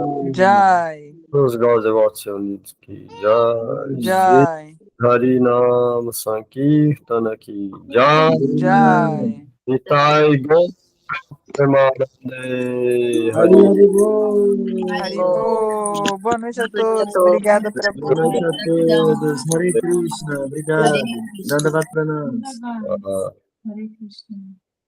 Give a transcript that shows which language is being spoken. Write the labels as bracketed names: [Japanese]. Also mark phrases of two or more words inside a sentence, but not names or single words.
[Hindi] Jai. Os Gaudevatsya Ki Jai Jai. Hari Nam Sankirtana Ki Jai Jai. [Bangla] Nitai Gaur Premanande Hari Haribo. [Portuguese] Boa noite a todos. Obrigada, Boa noite Prabhu. a todos. [Sanskrit] Hare Krishna. [Portuguese] Obrigado. [Sanskrit] Dandavat Pranam. Ah, Hare Krishna.